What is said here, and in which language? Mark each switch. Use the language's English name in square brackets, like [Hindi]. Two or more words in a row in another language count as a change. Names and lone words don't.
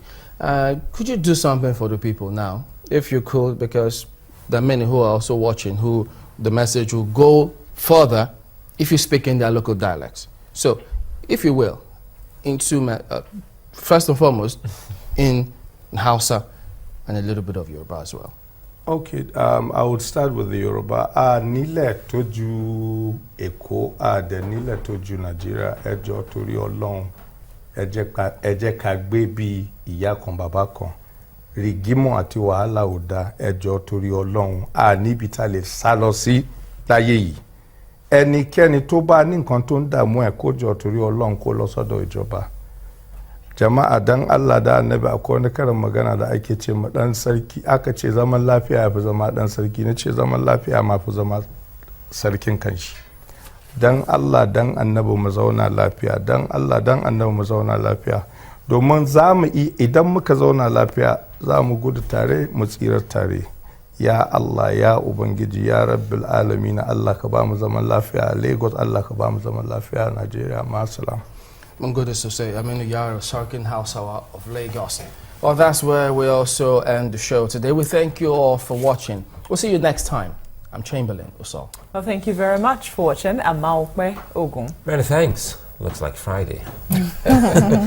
[English] Could you do something for the people now, if you could, because there are many who are also watching who the message will go further if you speak in their local dialects. So, if you will, first and foremost, in Hausa and a little bit of Yoruba as well. Okay, I would start with the Yoruba. [Yoruba] Nile toju Eko, de nile toju Nigeria, ejo tori Olorun, eje ka gbe bi iya kan baba kan. Rigimo àti wàhálà ò dá, ẹjọ́ torí Ọlọ́run, níbi tá lè sá lọ sí láyé yìí. Ẹnikẹ́ni tó bá ní nǹkan tó ń dààmú ẹ̀ kó jọ torí Ọlọ́run kó lọ sọ́dọ̀ ìjọba. [Hausa] Jama'a dan Allah da Annabi, akwai wani karin magana da ake ce ma dan sarki, aka ce zaman lafiya ya fi zama dan sarki, na ce zaman lafiya ma fi zama sarkin kanshi. Dan Allah dan Annabi mu zauna lafiya, dan Allah dan Annabi mu zauna lafiya. Domin idan muka zauna lafiya za mu gudu tare mu tsirar tare. Ya Allah, ya Ubangiji, ya [Arabic] Rabbil Alamin, [Hausa] Allah ka ba mu zaman lafiya a Lagos, Allah ka ba mu zaman lafiya a Nigeria. Ma'asalam. [English] I'm good to say, AMIN YARO, SARKIN HAUSAWA of Lagos. Well, that's where we also end the show today. We thank you all for watching. We'll see you next time. I'm Chamberlain Uso. Well, thank you very much for watching. I'm Maokwe Ogun. Many thanks. Looks like Friday.